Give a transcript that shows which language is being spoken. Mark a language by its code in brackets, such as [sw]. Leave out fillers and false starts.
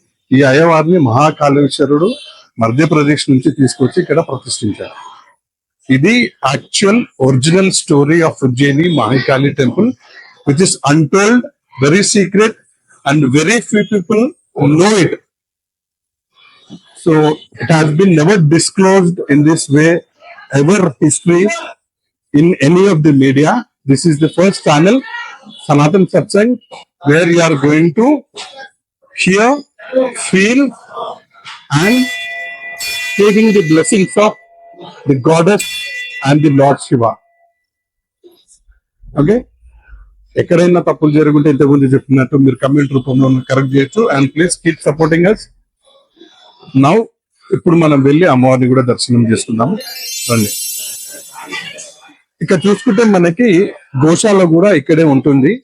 [te] ఈ అయ్యవారిని మహాకాళేశ్వరుడు మధ్యప్రదేశ్ నుంచి తీసుకొచ్చి ఇక్కడ ప్రతిష్ఠించారు. [en] ఇది actual original story of Ujjaini Mahakali temple, which is untold, very secret and very few people know it. So it has been never disclosed in this way ever history in any of the media. This is the first channel, Sanatan Satsang, where you are going to hear, feel and taking the blessings of the goddess and the Lord Shiva. Okay? [te] ఎక్కడైనా తప్పులు జరుగుంటే ఇంతకుముందు చెప్పినట్టు మీరు comment రూపంలో correct చేయొచ్చు. [en] And please keep supporting us. Now [te] ఇప్పుడు మనం వెళ్ళి అమ్మవారిని కూడా దర్శనం చేసుకుందాము రండి. ఇక్కడ చూసుకుంటే మనకి గోశాల కూడా ఇక్కడే ఉంటుంది.